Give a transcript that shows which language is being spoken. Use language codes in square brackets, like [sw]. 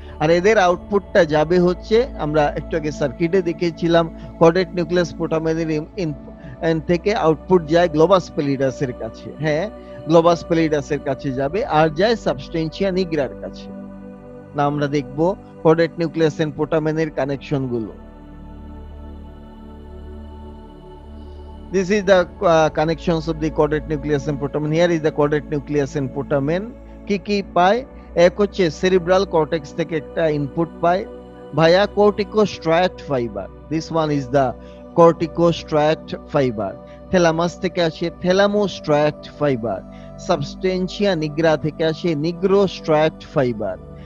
[bn] আর এদের আউটপুটটা যাবে হচ্ছে, আমরা একটু আগে সার্কিটে দেখেছিলাম, কর্ডেট নিউক্লিয়াস পুটামেনের থেকে আউটপুট যায় গ্লোবাস পেলিডাসের কাছে। হ্যাঁ, গ্লোবাস পেলিডাসের কাছে যাবে, আর যায় সাবস্টেন্সিয়া নিগ্রার কাছে। না, আমরা দেখব কর্ডেট নিউক্লিয়াস এন্ড পুটামেনের কানেকশন গুলো। [en] This is the connections of the chordate nucleus and putamen. Here is the chordate nucleus and putamen. [bn] কি কি পায়? এক হচ্ছে সেরিব্রাল কর্টেক্স থেকে একটা ইনপুট পায় ভায়া কর্টিকোস্ট্রাট fibre. [en] This one is the corticostriate fibre. [bn] Thalamus থেকে আসে থ্যালামোস্ট্রাট ফাইবার। সাবস্টেন্সিয়া নিগ্রা থেকে আসে নিগ্রোস্ট্রাট ফাইবার।